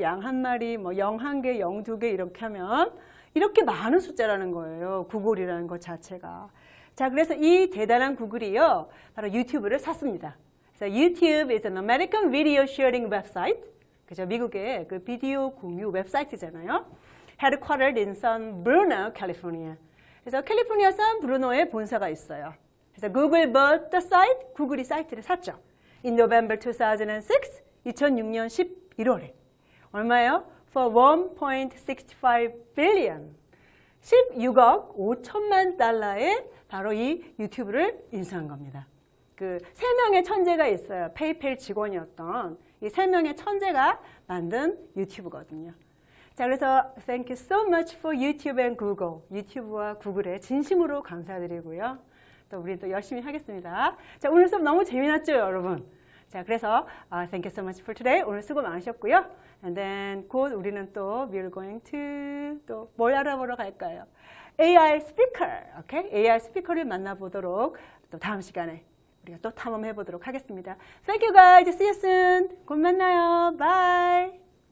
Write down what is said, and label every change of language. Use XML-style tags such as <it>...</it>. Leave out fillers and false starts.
<ko>양 한 마리, 뭐 0 1개, 0 2개 이렇게 하면 이렇게 많은 숫자라는 거예요. 구글이라는 것 자체가. 자, 그래서 이 대단한 구글이요. 바로 유튜브를 샀습니다.</ko> <en>그래서 YouTube is an American video sharing website. 그죠?</en> <ko>미국의 그 비디오 공유 웹사이트잖아요.</ko> <en>Headquartered in San Bruno, California.</en> <ko>그래서 캘리포니아 산 브루노에 본사가 있어요.</ko> <en>그래서 Google bought the site.</en> <ko>구글이 사이트를 샀죠.</ko> <en>In November 2006,</en> <ko>2006년 11월에. 얼마예요?</ko> <en>For 1.65 billion.</en> <ko>16억 5천만 달러에 바로 이 유튜브를 인수한 겁니다. 그 3명의 천재가 있어요. 페이펠 직원이었던 이 3명의 천재가 만든 유튜브거든요. 자, 그래서</ko> <en>thank you so much for YouTube and Google.</en> <ko>유튜브와 구글에 진심으로 감사드리고요. 또 우리 또 열심히 하겠습니다. 자, 오늘 수업 너무 재미났죠, 여러분? 자, 그래서</ko> <en>thank you so much for today.</en> <ko>오늘 수고 많으셨고요. And then 곧 우리는 또</ko> <en>we're going to</en> <ko>또 뭘 알아보러 갈까요? AI 스피커, 오케이? AI 스피커를 만나보도록 또 다음 시간에 우리가 또 탐험해 보도록 하겠습니다.</ko> <en>Thank you guys. See you soon.</en> <ko>곧 만나요.</ko> <en>Bye.</en>